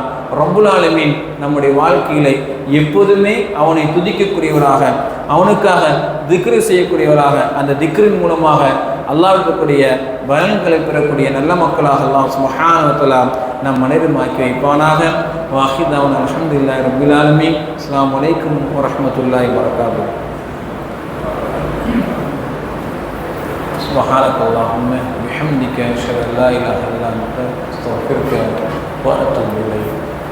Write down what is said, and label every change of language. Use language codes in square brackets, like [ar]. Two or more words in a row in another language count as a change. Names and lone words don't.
[ar] رب العالمين [ta] நம்முடைய வாழ்க்கையில எப்போதுமே அவனை துதிக்கக்கூடியவராக, அவனுக்காக திக்ரு செய்யக்கூடியவராக, அந்த திக்ரின் மூலமாக அல்லாஹ்வுடைய பலன்களை பெறக்கூடிய நல்ல மக்களாக அல்லாஹ் [ar] سبحانه وتعالى [ta] நம் அனைவரும் ஆக்கி வைப்பானாக. [ar] واحدًا الحمد لله رب العالمين. السلام عليكم ورحمة الله وبركاته. سبحانك اللهم بحمدك أشهد أن لا إله إلا أنت أستغفرك وأتوب إليك.